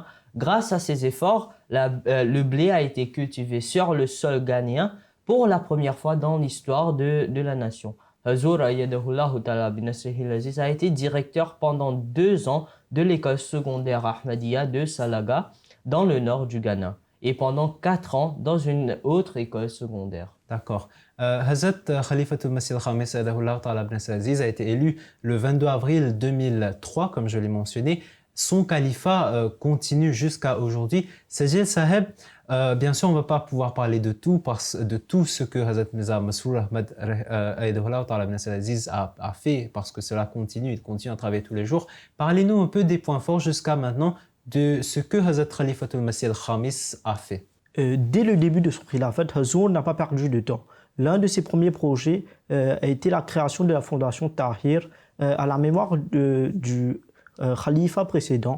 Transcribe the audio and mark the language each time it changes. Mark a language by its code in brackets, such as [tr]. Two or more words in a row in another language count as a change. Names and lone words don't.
[fr] Grâce à ses efforts, le blé a été cultivé sur le sol ghanéen pour la première fois dans l'histoire de la nation. Huzur [ar] أيده الله تعالى بنصره العزيز [fr] a été directeur pendant 2 ans de l'école secondaire Ahmadiyya de Salaga dans le nord du Ghana et pendant 4 ans dans une autre école secondaire. D'accord. Hazrat Khalifatul Masih al-Khamis [ar] أيده الله تعالى بنصره العزيز [fr] a été élu le 22 avril 2003, comme je l'ai mentionné. Son califat continue jusqu'à aujourd'hui. Sajid Saheb, bien sûr, on ne va pas pouvoir parler de tout ce que Hazrat Mirza Masroor Ahmad [ar] أيده الله تعالى بنصره العزيز [fr] a fait, parce que cela continue, il continue à travailler tous les jours. Parlez-nous un peu des points forts jusqu'à maintenant de ce que Hazrat Khalifatul Masih al-Khamis a fait. Dès le début de son khilafat, Huzur n'a pas perdu de temps. L'un de ses premiers projets a été la création de la fondation Tahir à la mémoire du khalifa précédent.